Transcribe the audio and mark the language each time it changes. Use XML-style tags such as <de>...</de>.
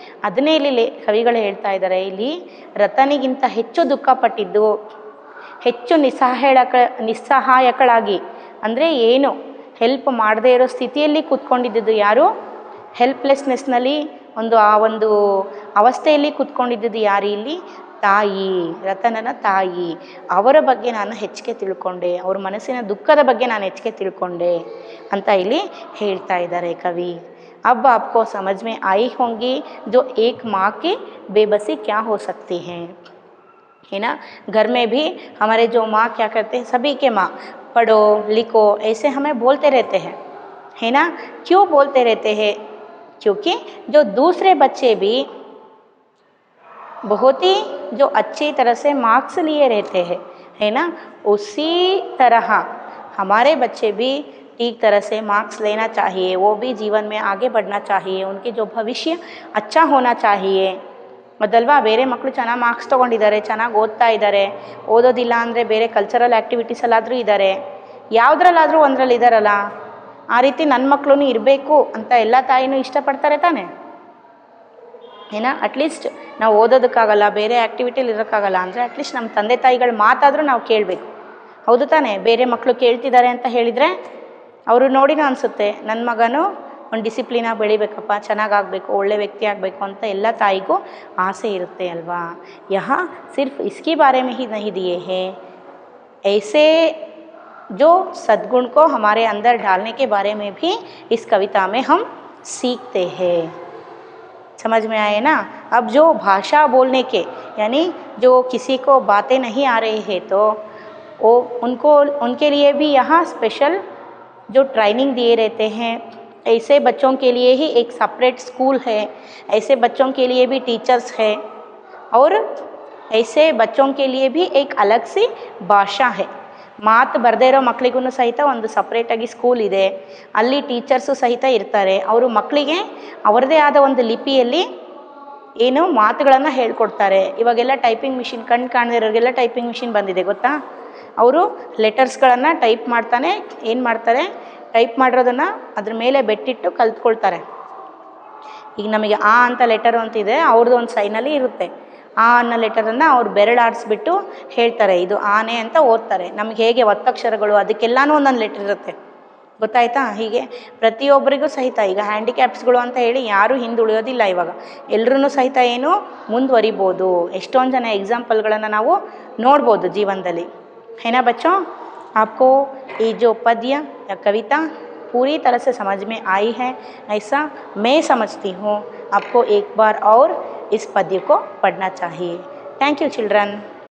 <kn>ಅದನ್ನೇ ಇಲ್ಲಿ ಕವಿಗಳು ಹೇಳ್ತಾ ಇದ್ದಾರೆ, ಇಲ್ಲಿ ರತನಿಗಿಂತ ಹೆಚ್ಚು ದುಃಖಪಟ್ಟಿದ್ದು, ಹೆಚ್ಚು ನಿಸ್ಸಹಾಯಕಳಾಗಿ ಅಂದರೆ ಏನು ಹೆಲ್ಪ್ ಮಾಡದೇ ಇರೋ ಸ್ಥಿತಿಯಲ್ಲಿ ಕೂತ್ಕೊಂಡಿದ್ದು ಯಾರು, ಹೆಲ್ಪ್ಲೆಸ್ನೆಸ್ನಲ್ಲಿ ಆ ಒಂದು ಅವಸ್ಥೆಯಲ್ಲಿ ಕೂತ್ಕೊಂಡಿದ್ದು ಯಾರು ಇಲ್ಲಿ, ತಾಯಿ, ರತನನ ತಾಯಿ. ಅವರ ಬಗ್ಗೆ ನಾನು ಹೆಚ್ಚಿಗೆ ತಿಳ್ಕೊಂಡೆ, ಅವ್ರ ಮನಸ್ಸಿನ ದುಃಖದ ಬಗ್ಗೆ ನಾನು ಹೆಚ್ಚಿಗೆ ತಿಳ್ಕೊಂಡೆ ಅಂತ ಇಲ್ಲಿ ಹೇಳ್ತಾ ಇದ್ದಾರೆ ಕವಿ.</kn> <hi>अब आपको समझ में आई होंगी जो एक माँ की बेबसी क्या हो सकती है ना। घर में भी हमारे जो माँ क्या करते हैं, सभी के माँ पढ़ो लिखो ऐसे हमें बोलते रहते हैं, है ना। क्यों बोलते रहते हैं, क्योंकि जो दूसरे बच्चे भी बहुत ही जो अच्छी तरह से मार्क्स लिए रहते हैं, है ना, उसी तरह हमारे बच्चे भी ठीक तरह से मार्क्स लेना चाहिए, वो भी जीवन में आगे बढ़ना चाहिए, उनकी जो भविष्य अच्छा होना चाहिए.</hi> <kn>ಮೊದಲ್ವಾ ಬೇರೆ ಮಕ್ಕಳು ಚೆನ್ನಾಗಿ ಮಾರ್ಕ್ಸ್ ತೊಗೊಂಡಿದ್ದಾರೆ, ಚೆನ್ನಾಗಿ ಓದ್ತಾ ಇದ್ದಾರೆ, ಓದೋದಿಲ್ಲ ಅಂದರೆ ಬೇರೆ ಕಲ್ಚರಲ್ ಆ್ಯಕ್ಟಿವಿಟೀಸಲ್ಲಾದರೂ ಇದ್ದಾರೆ, ಯಾವುದ್ರಲ್ಲಾದರೂ ಒಂದರಲ್ಲಿ ಇದ್ದಾರಲ್ಲ, ಆ ರೀತಿ ನನ್ನ ಮಕ್ಕಳು ಇರಬೇಕು ಅಂತ ಎಲ್ಲ ತಾಯಿನೂ ಇಷ್ಟಪಡ್ತಾರೆ ತಾನೆ. ಏನಾ ಅಟ್ಲೀಸ್ಟ್ ನಾವು ಓದೋದಕ್ಕಾಗಲ್ಲ, ಬೇರೆ ಆ್ಯಕ್ಟಿವಿಟಿಲಿ ಇರೋಕ್ಕಾಗಲ್ಲ ಅಂದರೆ ಅಟ್ಲೀಸ್ಟ್ ನಮ್ಮ ತಂದೆ ತಾಯಿಗಳ ಮಾತಾದರೂ ನಾವು ಕೇಳಬೇಕು, ಹೌದು ತಾನೆ. ಬೇರೆ ಮಕ್ಕಳು ಕೇಳ್ತಿದ್ದಾರೆ ಅಂತ ಹೇಳಿದರೆ ಅವರು ನೋಡಿನೂ ಅನಿಸುತ್ತೆ ನನ್ನ ಮಗನೂ ಒಂದು ಡಿಸಿಪ್ಲಿನಾಗಿ ಬೆಳಿಬೇಕಪ್ಪ, ಚೆನ್ನಾಗಾಗಬೇಕು, ಒಳ್ಳೆ ವ್ಯಕ್ತಿ ಆಗಬೇಕು ಅಂತ ಎಲ್ಲ ತಾಯಿಗೂ ಆಸೆ ಇರುತ್ತೆ ಅಲ್ವಾ.</kn> <hi>ಯಹಾ ಸಿರ್ಫ್ ಇಸ್ಕಿ ಬಾರೆ में ही नहीं दिए हैं, ऐसे जो सद्गुण को हमारे अंदर डालने के बारे में भी इस कविता में हम सीखते हैं. समझ में आए ना. अब जो भाषा बोलने के यानी जो किसी को बातें नहीं आ रही है तो वो उनके लिए भी यहाँ स्पेशल जो ट्रेनिंग दिए रहते हैं. ऐसे बच्चों के लिए ही एक सेपरेट स्कूल है, ऐसे बच्चों के लिए भी टीचर्स है, और ऐसे बच्चों के लिए भी एक अलग सी ಭಾಷಾ है.</hi> <kn>ಮಾತು ಬರದೇ ಇರೋ ಮಕ್ಕಳಿಗೂ ಸಹಿತ ಒಂದು ಸಪ್ರೇಟಾಗಿ ಸ್ಕೂಲ್ ಇದೆ, ಅಲ್ಲಿ ಟೀಚರ್ಸು ಸಹಿತ ಇರ್ತಾರೆ. ಅವರು ಮಕ್ಕಳಿಗೆ ಅವರದೇ ಆದ ಒಂದು ಲಿಪಿಯಲ್ಲಿ ಏನು ಮಾತುಗಳನ್ನು ಹೇಳ್ಕೊಡ್ತಾರೆ. ಇವಾಗೆಲ್ಲ ಟೈಪಿಂಗ್ ಮಿಷಿನ್, ಕಣ್ಣು ಕಾಣದಿರೋರಿಗೆಲ್ಲ ಟೈಪಿಂಗ್ ಮಿಷಿನ್ ಬಂದಿದೆ ಗೊತ್ತಾ. ಅವರು ಲೆಟರ್ಸ್ಗಳನ್ನು ಟೈಪ್ ಮಾಡ್ತಾನೆ ಏನು ಮಾಡ್ತಾರೆ, ಟೈಪ್ ಮಾಡಿರೋದನ್ನು ಅದ್ರ ಮೇಲೆ ಬೆಟ್ಟಿಟ್ಟು ಕಲ್ತ್ಕೊಳ್ತಾರೆ. ಈಗ ನಮಗೆ ಆ ಅಂತ ಲೆಟರು ಅಂತಿದೆ, ಅವ್ರದ್ದು ಒಂದು ಸೈನಲ್ಲಿ ಇರುತ್ತೆ. ಆ ಅನ್ನೋ ಲೆಟರನ್ನು ಅವ್ರು ಬೆರಳಾಡಿಸ್ಬಿಟ್ಟು ಹೇಳ್ತಾರೆ ಇದು ಆನೆ ಅಂತ ಓದ್ತಾರೆ. ನಮಗೆ ಹೇಗೆ ಒತ್ತಕ್ಷರಗಳು ಅದಕ್ಕೆಲ್ಲನೂ ಒಂದೊಂದು ಲೆಟರ್ ಇರುತ್ತೆ ಗೊತ್ತಾಯ್ತಾ. ಹೀಗೆ ಪ್ರತಿಯೊಬ್ಬರಿಗೂ ಸಹಿತ ಈಗ ಹ್ಯಾಂಡಿಕ್ಯಾಪ್ಸ್ಗಳು ಅಂತ ಹೇಳಿ ಯಾರೂ ಹಿಂದುಳಿಯೋದಿಲ್ಲ. ಇವಾಗ ಎಲ್ಲರೂ ಸಹಿತ ಏನು ಮುಂದುವರಿಬೋದು. ಎಷ್ಟೊಂದು ಜನ ಎಕ್ಸಾಂಪಲ್ಗಳನ್ನು ನಾವು ನೋಡ್ಬೋದು ಜೀವನದಲ್ಲಿ.</kn> <hi>है ना बच्चों, आपको ये जो पद्य या कविता पूरी तरह से समझ में आई है ऐसा मैं समझती हूँ. आपको एक बार और इस पद्य को पढ़ना चाहिए. Thank you children.</hi>